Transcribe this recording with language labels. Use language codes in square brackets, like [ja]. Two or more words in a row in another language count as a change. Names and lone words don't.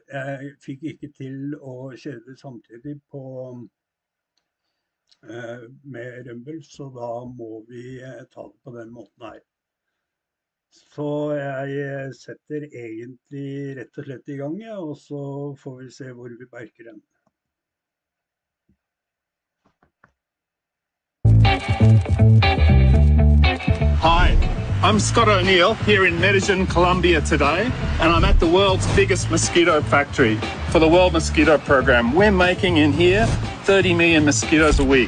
[no] Jeg fikk ikke til å kjøre det samtidig med Rumble, så da må vi ta det på den måten her. Så jeg setter egentlig rett og slett i gang, ja, og så får vi se hvor vi berker den. [en] Hi, I'm Scott O'Neill here in Medellin, Colombia today, and I'm at the world's biggest mosquito factory for the World Mosquito Program. We're making in here 30 million mosquitoes a week.